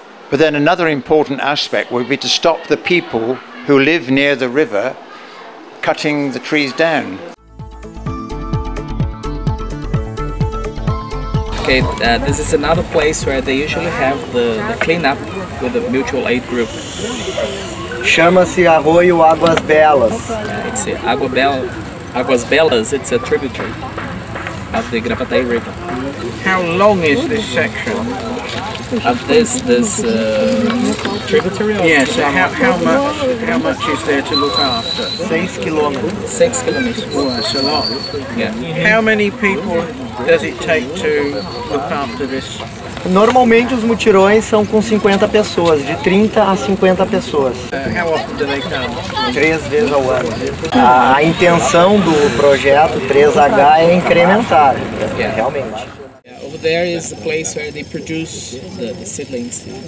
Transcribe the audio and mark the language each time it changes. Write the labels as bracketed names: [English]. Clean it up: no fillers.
[English] But then another important aspect would be to stop the people who live near the river cutting the trees down. Okay, this is another place where they usually have the cleanup with the mutual aid group. [Portuguese] Chama-se Arroio Águas Belas. [English] It's Águas Belas, it's a tributary of the Gravataí River. How long is this section? Of this tributary? Yes, how much is there to look after? 6 kilometers. 6 kilometers. Oh, that's a lot. Yeah. How many people does it take to look after this? [Portuguese] Normalmente os mutirões são com 50 pessoas, de 30 a 50 pessoas. [English] How often do they come? [Portuguese] 3 vezes ao ano. A intenção do projeto 3H é incrementar, realmente. [English] Over there is the place where they produce the seedlings.